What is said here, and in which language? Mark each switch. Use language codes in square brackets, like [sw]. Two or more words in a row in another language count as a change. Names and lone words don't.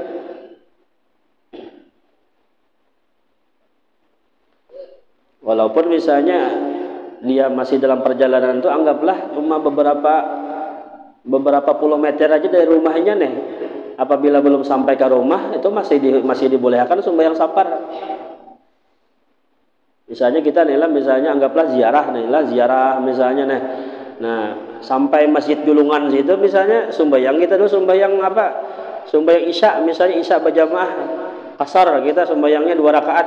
[id] Walaupun misalnya dia masih dalam perjalanan itu anggaplah cuma beberapa puluh meter aja dari rumahnya nih. Apabila belum sampai ke rumah itu masih dibolehkan sembahyang safar. Misalnya kita nih lah, misalnya anggaplah ziarah misalnya nih. Nah, sampai Masjid Julungan situ misalnya sembahyang kita dulu sembahyang apa? Sembahyang Isya, misalnya Isya berjamaah kasar kita sembahyangnya 2 rakaat.